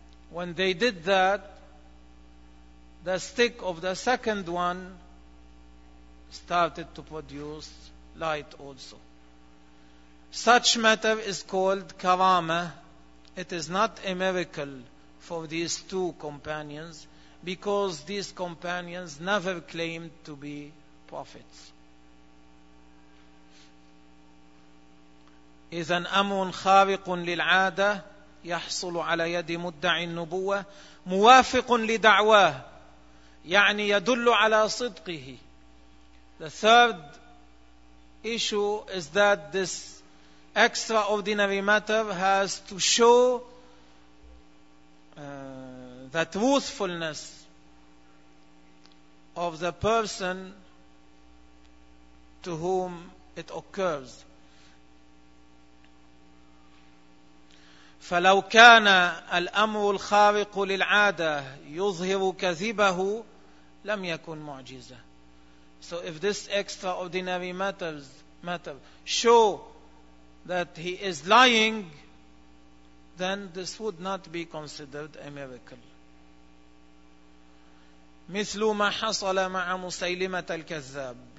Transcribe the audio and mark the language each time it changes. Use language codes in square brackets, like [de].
[en] When they did that, the stick of the second one started to produce light also. Such matter is called karama. It is not a miracle for these two companions, because these companions never claimed to be prophets. [ar] إذن أمر خارق للعادة يحصل على يد مدعي النبوة موافق لدعواه يعني يدل على صدقه. [en] The third issue is that this extraordinary matter has to show the truthfulness of the person to whom it occurs. [ar] فلو كان الأمر الخارق للعادة يظهر كذبه لم يكن معجزة. [en] So if this extraordinary matter show that he is lying, then this would not be considered a miracle. [ar] مثل ما حصل مع مسيلمة الكذاب.